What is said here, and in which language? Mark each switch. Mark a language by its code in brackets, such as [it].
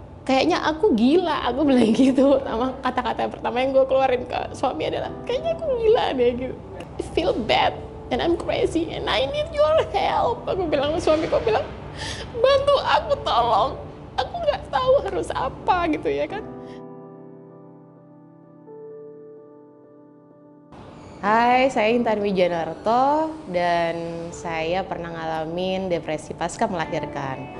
[id] kayaknya aku gila, aku bilang gitu. Sama kata-kata pertama yang gue keluarin ke suami adalah, kayaknya aku gila deh gitu. [en] I feel bad and I'm crazy and I need your help. [id] Aku bilang ke suami, aku bilang, bantu aku tolong. Aku nggak tahu harus apa gitu ya kan. Hai, saya Intan Wijanarto dan saya pernah ngalamin depresi pasca melahirkan.